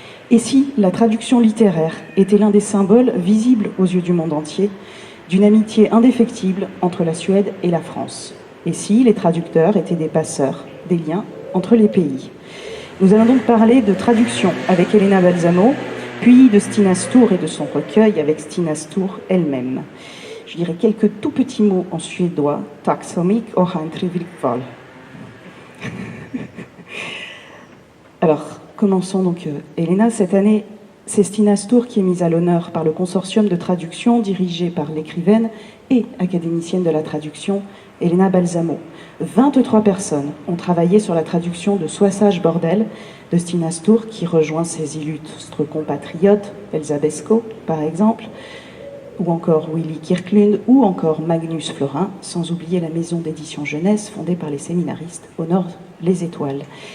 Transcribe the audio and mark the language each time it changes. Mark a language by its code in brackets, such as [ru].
[fr] Et si la traduction littéraire était l'un des symboles visibles aux yeux du monde entier d'une amitié indéfectible entre la Suède et la France? Et si les traducteurs étaient des passeurs, des liens entre les pays? Nous allons donc parler de traduction avec Elena Balsamo, puis de Stina Stor et de son recueil avec Stina Stor elle-même. Je dirais quelques tout petits mots en suédois. [sv] Tack så mycket och ha en trevlig kväll. [fr] Alors, commençons donc. Elena, cette année, c'est Stina Stor qui est mise à l'honneur par le consortium de traduction dirigé par l'écrivaine et académicienne de la traduction, Elena Balsamo. 23 personnes ont travaillé sur la traduction de Soissage Bordel de Stina Stor, qui rejoint ses illustres compatriotes, Elsa Beskow par exemple, ou encore Willy Kirklund, ou encore Magnus Florin, sans oublier la maison d'édition jeunesse fondée par les séminaristes Honor les Étoiles.